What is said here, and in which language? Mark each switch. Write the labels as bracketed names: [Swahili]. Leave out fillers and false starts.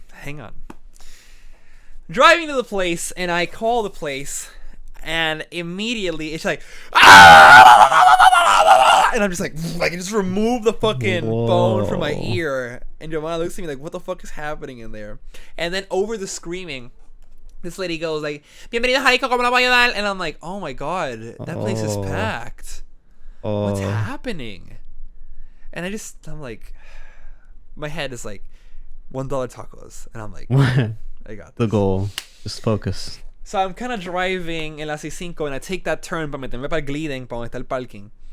[English] Hang on. Driving to the place, and I call the place. And immediately it's like, ah! And I'm just like I just remove the fucking bone from my ear. And Giovanna looks at me like, what the fuck is happening in there? And then over the screaming, this lady goes like, [Spanish] bienvenidos a Ico, ¿cómo la voy a ayudar? [English] And I'm like, oh my god, that place is packed. What's happening? And I'm like, my head is like, $1 tacos. And I'm like, I got this. The goal. Just focus. So I'm kind of driving [Spanish] en la C5 [English] and I take that turn [Spanish] para meterme para el gliding, para donde está el parking.